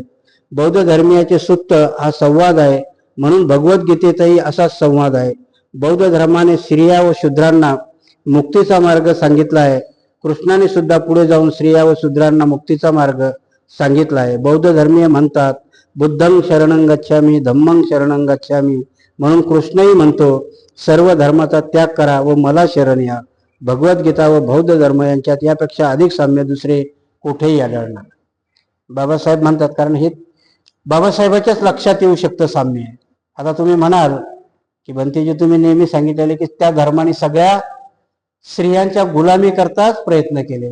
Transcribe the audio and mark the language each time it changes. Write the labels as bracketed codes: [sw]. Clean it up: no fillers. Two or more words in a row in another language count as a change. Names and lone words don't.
[mr] बौद्ध धर्मीयाचे सूक्त हा संवाद आहे, म्हणून भगवद्गीतेतही असाच संवाद आहे. बौद्ध धर्माने स्त्रिया व शूद्रांना मुक्तीचा मार्ग सांगितला आहे. कृष्णाने सुद्धा पुढे जाऊन स्त्रिया व शूद्रांना मुक्तीचा मार्ग सांगितला आहे. बौद्ध धर्मीय म्हणतात [pi] बुद्धं शरणं गच्छामि, धम्मं शरणं गच्छामि, [mr] म्हणून कृष्णही म्हणतो सर्व धर्माचा त्याग करा व मला शरण या. भगवद्गीता व बौद्ध धर्म यांच्यात यापेक्षा अधिक साम्य दुसरे कुठेही आढळणार. बाबासाहेब म्हणतात, कारण हे बाबासाहेबाच्याच लक्षात येऊ शकतं साम्य. आता तुम्ही म्हणाल की बंतीजी तुम्ही नेहमी सांगितलेले की त्या धर्माने सगळ्या स्त्रियांच्या गुलामी करताच प्रयत्न केलेले.